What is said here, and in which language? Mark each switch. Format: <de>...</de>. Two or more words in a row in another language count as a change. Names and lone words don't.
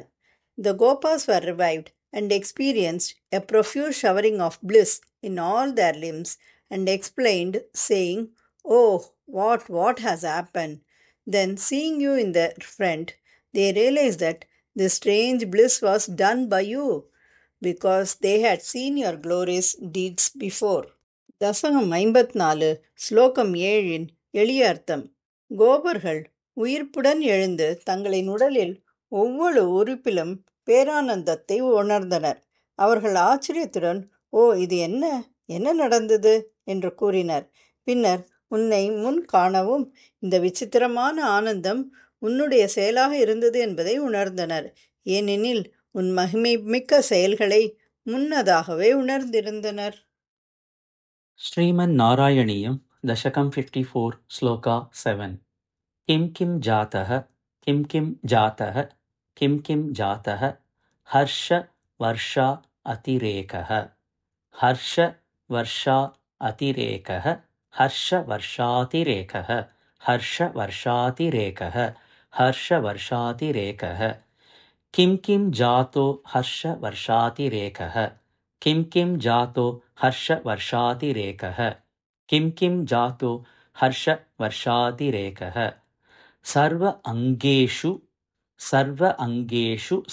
<en>The Gopas were revived and experienced a profuse showering of bliss in all their limbs and explained, saying, "Oh, what has happened?" Then, seeing you in their front, they realized that this strange bliss was done by you because they had seen your glorious deeds before.</en> <ta>தசகம் 54 ஸ்லோகம் 7 எளிய அர்த்தம். கோபர்கள் உயிர்ப்புடன் எழுந்து தங்களின் உடலில் ஒவ்வொரு உறுப்பிலும் பேரானந்தத்தை உணர்ந்தனர். அவர்கள் ஆச்சரியத்துடன், "ஓ, இது என்ன என்ன நடந்தது?" என்று கூறினர். பின்னர் உன்னை முன் காணவும் இந்த விசித்திரமான ஆனந்தம் உன்னுடைய செயலாக இருந்தது என்பதை உணர்ந்தனர். ஏனெனில் உன் மகிமை மிக்க செயல்களை முன்னதாகவே உணர்ந்திருந்தனர்.</ta> <sa>श्रीमन्नारायणीयं दशकं 54 श्लोका 7 किं किं जातः किं किं जातः किं किं जातः हर्षवर्षा अतिरेकः हर्षवर्षा अतिरेकः हर्षवर्षातिरेकः हर्षवर्षातिरेकः हर्षवर्षातिरेकः किं किं जातो हर्षवर्षातिरेकः किं किं जातो हर्षवर्षातिरेकः किं किं जातो हर्षवर्षातिरेकः सर्व अङ्गेषु सर्वाङ्गेषु</sa>